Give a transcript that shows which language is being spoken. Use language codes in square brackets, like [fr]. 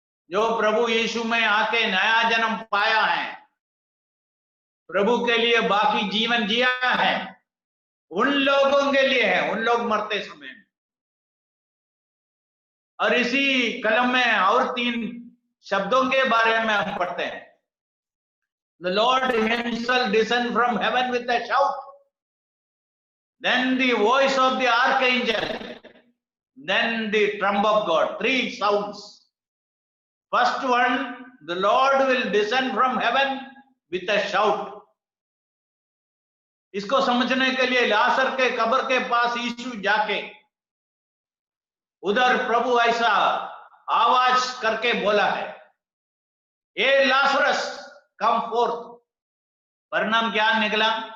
[hi] जो प्रभु यीशु में आके नया जन्म पाया है, प्रभु के लिए बाकी जीवन जिया है, उन लोगों के लिए है। उन लोग मरते समय में। और इसी कलम में और 3 शब्दों के बारे में हम पढ़ते हैं। [en] The Lord himself descend from heaven with a shout, then the voice of the archangel, then the trump of God. 3 sounds. First one, the Lord will descend from heaven with a shout. [hi] इसको समझने के लिए लाजर के कब्र के पास यीशु जाके उधर प्रभु ऐसा आवाज करके बोला है, ए [en] Lazarus come forth. [hi] परिणाम क्या निकला?